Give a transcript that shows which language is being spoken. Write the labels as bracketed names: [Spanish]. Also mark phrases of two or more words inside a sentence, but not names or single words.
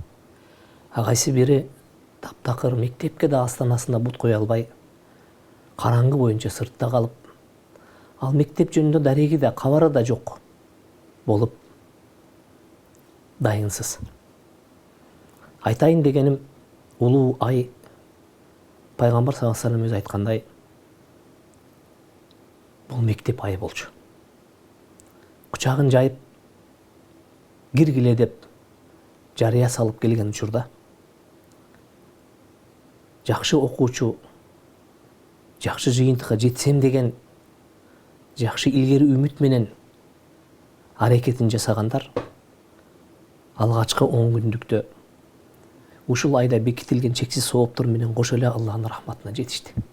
[Kyrgyz] Кайсы бири таптакыр мектепке да астанасында бут кое албай, караңгы боюнча сыртта калып, ал мектеп жөнүндө дареги да кабары да жок болуп дайынсыз. Айтайын дегеним, улуу ай пайгамбар [Arabic] صلى الله عليه وسلم [Kyrgyz] өзү айткандай, бул мектеп айы болчу. Кучагын жайып киргиле деп жарыя салып келген учурда жакшы окуучу, жакшы жыйынтыкка жетсем деген жакшы илгери үмүт менен аракетин жасагандар алгачкы 10 күндүктө ушул айда бекитилген чексиз сооптор менен кошо эле Аллахтын рахматына жетишти.